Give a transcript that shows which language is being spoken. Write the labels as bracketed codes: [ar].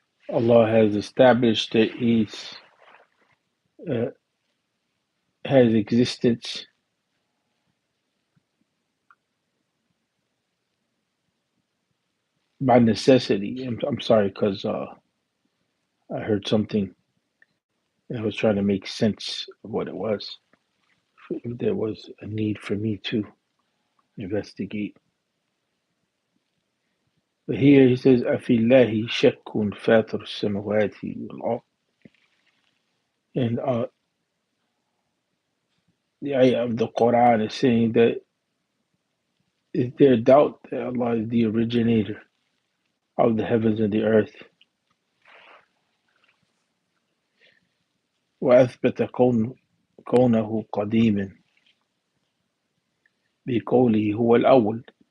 [en] Allah has established that He's uh, has existence by necessity. I'm sorry, because I heard something and I was trying to make sense of what it was. If there was a need for me to investigate. But here he says, [ar] أَفِي اللَّهِ شَكٌّ فَاطِرُ السَّمَوَاتِ وَالْأَرْضِ. [en] And the ayah of the Quran is saying that is there doubt that Allah is the originator of the heavens and the earth? [ar] وأثبت كونه قديما بقوله هو الأول.